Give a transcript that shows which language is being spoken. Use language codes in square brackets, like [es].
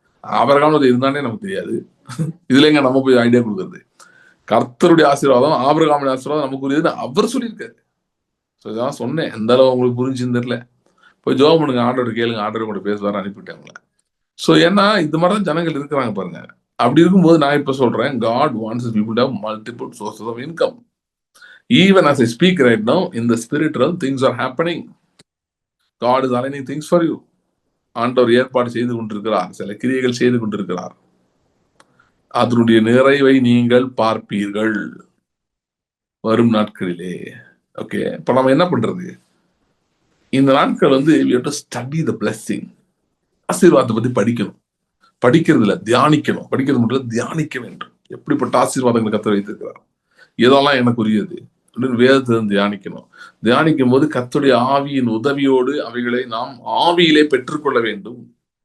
[ta] Abraham இருந்தானே நமக்கு தெரியாது. இதுல எங்க நம்ம போய் ஐடியா கொடுக்கறது? கர்த்தருடைய ஆசீர்வாதம் ஆபிரகாமின் ஆசீர்வாதம் நமக்குரியதுன்னு அவர் சொல்லியிருக்காரு. இதான் சொன்னேன். எந்த அளவு உங்களுக்கு புரிஞ்சுன்னு தெரியல. போய் ஜெபம் பண்ணுங்க, ஆண்டவர் கேளுங்க, ஆண்டவர் கூட பேசுவாரு, அனுப்பிவிட்டாங்களே. ஸோ ஏன்னா இந்த மாதிரிதான் ஜனங்கள் இருக்கிறாங்க பாருங்க. அப்படி இருக்கும்போது நான் இப்ப சொல்றேன், [en] God wants his people to have multiple sources of income. Even as I speak right now, in the spiritual things are happening. God is aligning things for you. [ta] ஆண்டவர் ஏற்பாடு செய்து கொண்டிருக்கிறார், சில கிரியைகள் செய்து கொண்டிருக்கிறார். அதனுடைய நிறைவை நீங்கள் பார்ப்பீர்கள் வரும் நாட்களிலே. ஓகே, இப்ப நம்ம என்ன பண்றது? இந்த நாட்கள் வந்து [en] we have to study the blessing. [ta] ஆசீர்வாதத்தை பத்தி படிக்கணும். படிக்கிறது இல்ல, தியானிக்கணும். படிக்கிறது மட்டும் இல்ல, தியானிக்க வேண்டும். எப்படிப்பட்ட ஆசீர்வாதங்களை கர்த்தர் வைத்திருக்கிறார், இதெல்லாம் எனக்கு உரியது அப்படின்னு வேதத்திலிருந்து தியானிக்கணும். தியானிக்கும் போது கர்த்தருடைய ஆவியின் உதவியோடு அவைகளை நாம் ஆவியிலே பெற்றுக்கொள்ள வேண்டும்.